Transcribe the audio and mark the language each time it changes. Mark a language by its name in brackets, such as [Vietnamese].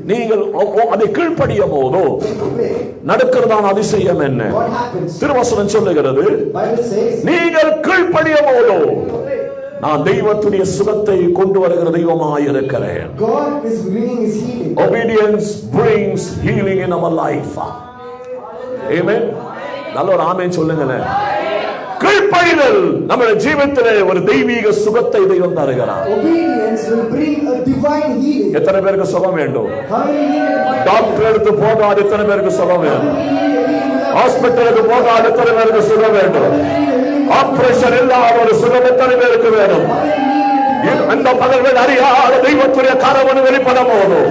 [Tamil] நீங்கள் அதை கீழ்ப்படியும் போதோ நடக்கிறதான அதிசயம் என்ன? [English] what happens? [Tamil] திருவசனம் சொல்லுகிறது, [English] Bible says, [Tamil] நீங்கள் கீழ்ப்படியும் போதோ நான் தெய்வத்துடைய சுகத்தை கொண்டு வருகிற தெய்வமாய் இருக்கிறேன். [English] God is bringing His healing. Obedience brings healing in our life. Amen. [Tamil] நல்ல ஒரு ஆமென் சொல்லுங்களேன். கீழ்ப்படிதல் நம்முடைய ஜீவிதத்திலே ஒரு தெய்வீக சுகத்தை தெய்வம் தருகிறார். [English] Obedience will bring a divine healing. [Tamil] எத்தனை பேருக்கு சுகம் வேண்டும்? [English] How many need a divine [Tamil] doctor எடுத்து போகாது எத்தனை பேருக்கு சுகம் வேண்டும்? [English] healing? [Tamil] ஹாஸ்பிட்டலுக்கு போகாது எத்தனை பேருக்கு சுகம் வேண்டும்? ஆபரேஷன் இல்லாத ஒரு சுகம் எத்தனை பேருக்கு வேணும்? அந்த பகல்கள் அறியாத தெய்வத்துடைய காரமனு வெளிப்பட போதும்.